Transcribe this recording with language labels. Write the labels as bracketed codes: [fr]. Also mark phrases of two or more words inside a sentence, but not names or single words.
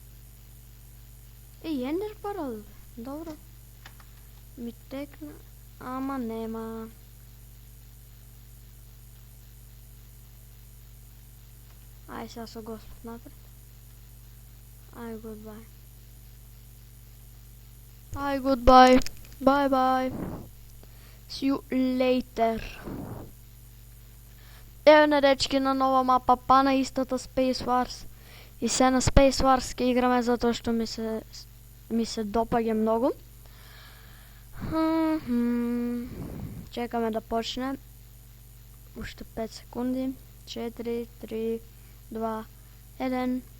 [mk] Ендер Перал, добро. Ми текна, ама нема. Ај сега со Господ напред. Ај goodbye. [en] Bye. See you later. [mk] Ево на дечки на нова мапа, па на истата Space Wars. И се на Space Wars ќе играме затоа што ми се допаѓа многу. Чекаме да почне. Уште 5 секунди. 4, 3, 2, 1.